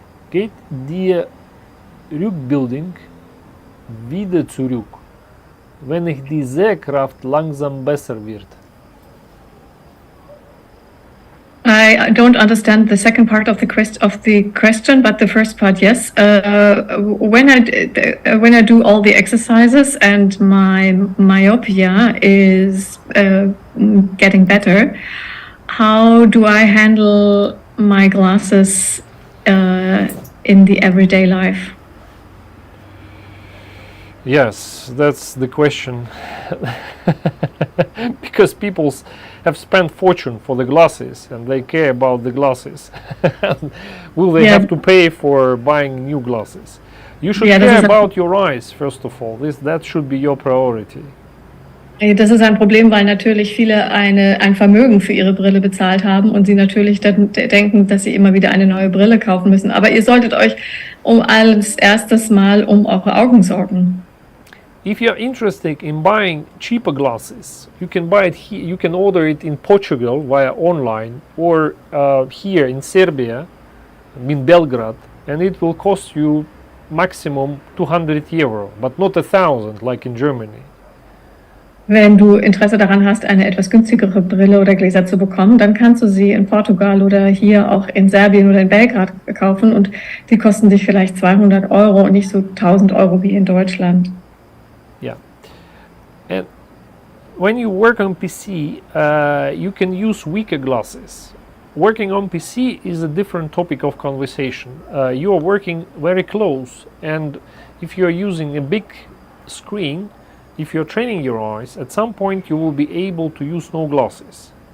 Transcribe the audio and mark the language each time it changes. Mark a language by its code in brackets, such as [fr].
[de] Geht die Rückbildung wieder zurück, wenn ich die Sehkraft langsam besser wird? [en] I don't understand the second part of the question, but the first part, yes. When I do all the exercises and my myopia is getting better, how do I handle my glasses in the everyday life? Yes, that's the question. Because people have spent fortune for the glasses and they care about the glasses. Will they have to pay for buying new glasses? You should care about your eyes, first of all. That should be your priority. [de] Das ist ein Problem, weil natürlich viele ein Vermögen für ihre Brille bezahlt haben und sie natürlich denken, dass sie immer wieder eine neue Brille kaufen müssen. Aber ihr solltet euch als erstes mal um eure Augen sorgen. [en] If you're interested in buying cheaper glasses, you can buy it here. You can order it in Portugal via online or here in Serbia, in Belgrade, and it will cost you maximum 200 euro, but not 1,000 like in Germany. [de] Wenn du Interesse daran hast, eine etwas günstigere Brille oder Gläser zu bekommen, dann kannst du sie in Portugal oder hier auch in Serbien oder in Belgrad kaufen und die kosten dich vielleicht 200 Euro und nicht so 1.000 Euro wie in Deutschland. [en] Yeah. And when you work on PC, you can use weaker glasses. Working on PC is a different topic of conversation. You are working very close, and if you are using a big screen, if you're training your eyes, at some point you will be able to use no glasses.